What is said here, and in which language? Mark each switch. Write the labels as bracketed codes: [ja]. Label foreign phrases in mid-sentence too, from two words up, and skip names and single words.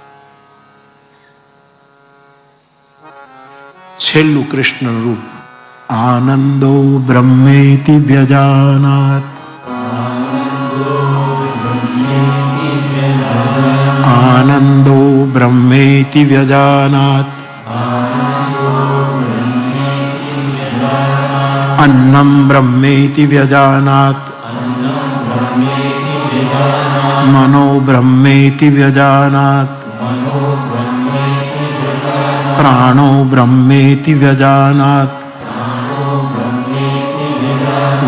[gu] છેલ્લું કૃષ્ણ રૂપ [sa] आनंदो ब्रह्मेति व्यजानात. आनंदो ब्रह्मेति व्यजानात. अन्नं ब्रह्मेति व्यजानात. मनो ब्रह्मेति व्यजानात. प्राणो ब्रह्मेति व्यजानात.